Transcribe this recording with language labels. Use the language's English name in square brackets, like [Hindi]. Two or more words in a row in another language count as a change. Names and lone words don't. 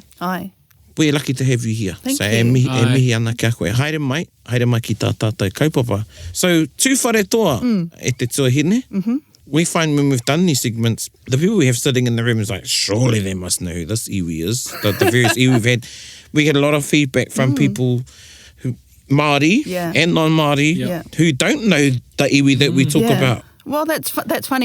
[English] Ai. We're lucky to have you here. Thank so, you. [Māori] E mihi ana kia koe. Haere mai ki tā tātou kaupapa. So, tūwharetoa e te tuahine. [English] We find when we've done these segments, the people we have sitting in the room is like, surely they must know who this iwi is. The various iwi we've had. We get a lot of feedback from people who Māori and non-Māori who don't know the iwi that we talk about. Well, that's funny.